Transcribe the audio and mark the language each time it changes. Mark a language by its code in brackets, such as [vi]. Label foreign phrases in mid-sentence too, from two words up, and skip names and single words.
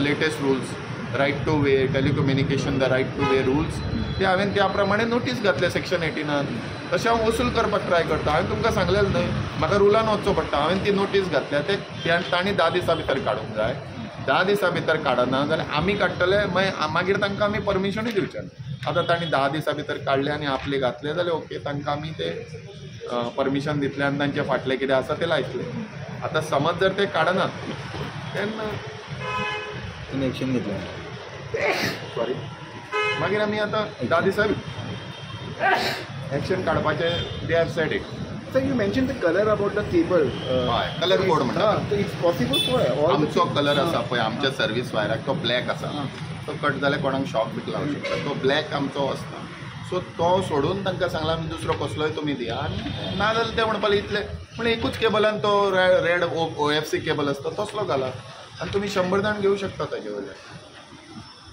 [en] Latest rules right to way telecommunication the right to way rules [kok] ते हांवें त्या प्रमाणे नोटीस घातल्या सेक्शन 18 तशें हांव वसूल करपाक ट्राय करता हांवें तुमकां सांगलेलें न्हय म्हाका रुलान वचचो पडटा हांवें ती नोटीस घातल्या ते तांणी 10 दिसां भितर काडूंक जाय 10 दिसां भितर काडना जाल्यार आमी काडटले मागीर तांकां आमी परमिशनूय दिवचें ना आतां तांणी 10 दिसां भितर काडले आनी आपले घातले जाल्यार ओके तांकां आमी ते परमिशन दितले आनी तांचे फाटलें कितें आसा तें लायतले आतां समज जर ते काडनात तेन्ना तुमी एक्शन घेतलें सॉरी मागीर आमी आतां 10 दिसां एक्शन काडपाचें [en] They have said it Sir, you mentioned the color about the cable. [kok] हय [en] colour code [kok] म्हणटा [en] So it's possible for all [kok] आमचो कलर आसा पळय आमच्या सर्वीस वायराक तो ब्लॅक आसा तो कट जाल्यार कोणाक शॉक बी लावंक शकता तो ब्लॅक आमचो आसता सो तो सोडून तांकां सांगला आमी दुसरो कसलोय तुमी दिया आनी ना जाल्यार ते म्हणपाक इतले पूण एकूच केबलान तो [en] red OFC cable [kok] आसता तसलो घाला आनी तुमी 100 जाण घेवं शकता ताजे वयल्यान